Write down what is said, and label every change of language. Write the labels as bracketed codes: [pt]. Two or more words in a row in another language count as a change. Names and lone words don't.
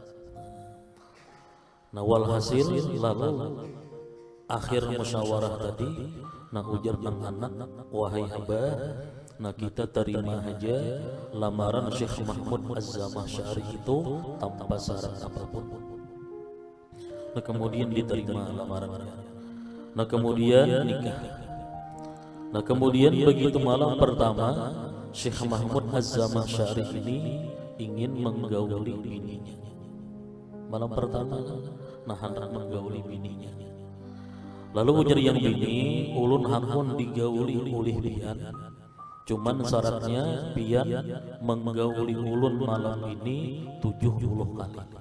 [id] Nah, walhasil lalu akhir musyawarah tadi, nah [bjn] ujar nang anak, [id] "Wahai abah, nah kita terima aja lamaran Syekh Mahmud Az-Zamakhsyari itu tanpa syarat apapun." Nah, kemudian diterima lamarannya. Nah, kemudian nikah. Nah, kemudian begitu malam pertama Syekh Mahmud Az-Zamakhsyari ini ingin menggauli bininya. Malam pertama, nah hendak menggauli bininya. [bjn] Lalu ujar yang bini, "Ulun hakun digauli oleh pian. Cuman syaratnya pian menggauli ulun malam ini 70 kali."